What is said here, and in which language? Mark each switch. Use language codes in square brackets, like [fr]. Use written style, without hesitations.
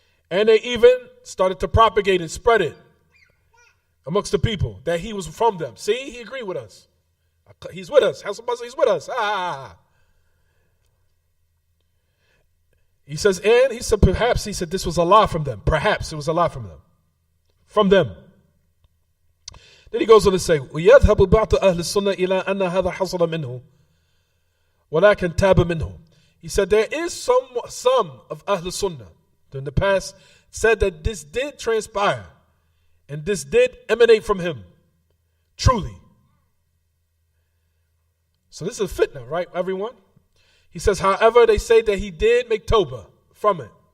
[en] And they even started to propagate and spread it amongst the people that he was from them. See, he agreed with us. He's with us. He's with us. He says, and he said, perhaps, he said, this was a lie from them. Perhaps it was a lie from them. From them. Then he goes on to say, [ar] وَيَذْهَبُ بَعْضُ أَهْلِ السُّنَّةِ إِلَىٰ أَنَّ هَذَا حَصَلَ مِنْهُ وَلَكِنْ تَابَ مِنْهُ. [en] He said, there is some of Ahl Sunnah in the past said that this did transpire and this did emanate from him. Truly. So this is a fitna, right, everyone? He says, however, they say that he did make tawbah from it.